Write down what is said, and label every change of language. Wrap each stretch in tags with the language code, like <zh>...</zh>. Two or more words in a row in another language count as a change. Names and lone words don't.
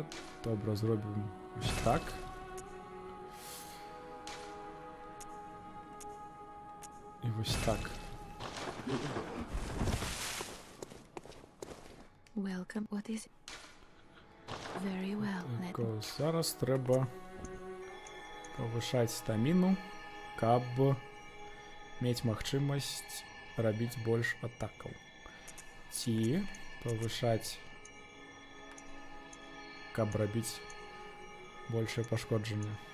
<be>Добра, зробім ось так. І ось так.</be> <en>Welcome. What is it? Very well. Let</en> <be>Так, зараз треба павышаць стаміну, каб мець магчымасць рабіць больш атакаў. Ці павышаць, каб рабіць большае пашкоджанне.</be>